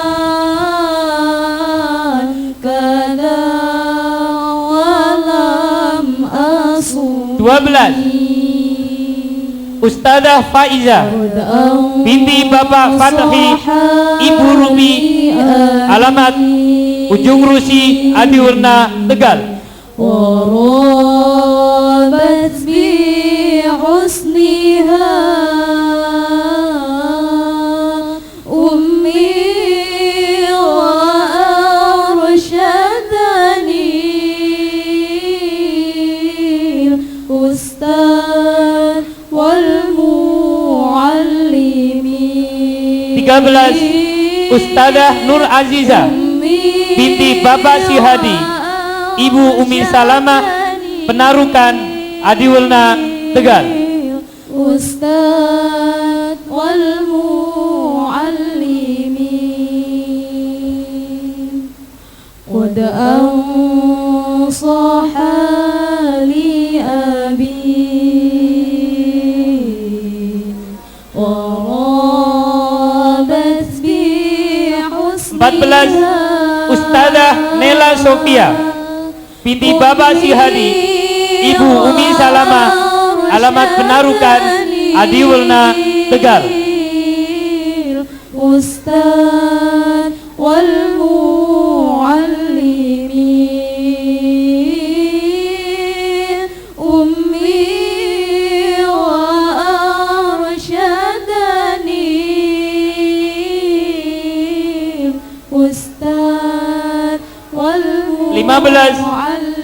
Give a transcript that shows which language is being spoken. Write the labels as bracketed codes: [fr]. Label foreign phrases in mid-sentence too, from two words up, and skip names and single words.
[id] 12. Ustadzah Faiza binti Bapak Fatahi, Ibu Rumi, alamat Ujung Rusi, Adiwerna, Tegal. [ar] وَرَابَتْ بِحُسْنِهَا أُمِّي وَأَرْشَدَنِي الْأُسْتَاذُ وَالْمُعَلِّمِينَ. 13. [id] Ustadzah Nur Aziza binti Bapak Sihadi, Ibu Umi Salamah, Penarukan, Adiwerna, Tegal. [ar] الأستاذ والمعلمين قد أنصح لي أبي ورابت بحسن. 14. [id] Ustadzah Nela Sofia binti Bapak Sihadi, Ibu Umi Salamah, alamat Penarukan, Adiwerna, Tegal. [ar] الأستاذ والمعلمين أمي وأرشدني الأستاذ وال 15.